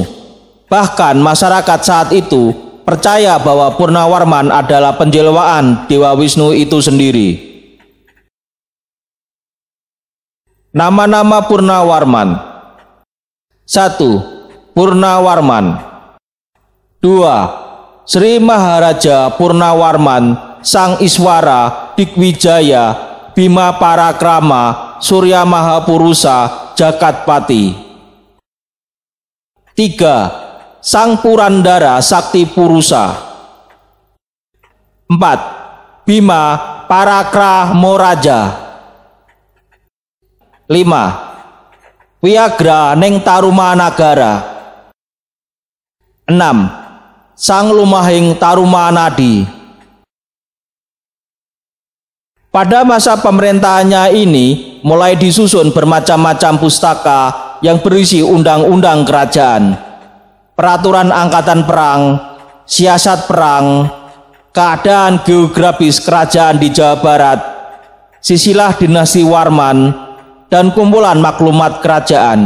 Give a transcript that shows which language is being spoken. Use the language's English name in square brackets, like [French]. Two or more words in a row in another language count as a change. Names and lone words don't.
[Indonesian] Bahkan masyarakat saat itu percaya bahwa Purnawarman adalah penjelmaan Dewa Wisnu itu sendiri. Nama-nama Purnawarman: 1. Purnawarman. 2. Sri Maharaja Purnawarman Sang Iswara Digwijaya Bima Parakrama Surya Mahapurusa Jakatpati. 3. Sang Purandara Sakti Purusa. 4. Bima Parakramoraja. 5. Wiagra Neng Tarumanagara. 6. Sang Lumahing Tarumanadi. Pada masa pemerintahannya ini mulai disusun bermacam-macam pustaka yang berisi undang-undang kerajaan, peraturan angkatan perang, siasat perang, keadaan geografis kerajaan di Jawa Barat, silsilah dinasti Warman, dan kumpulan maklumat kerajaan.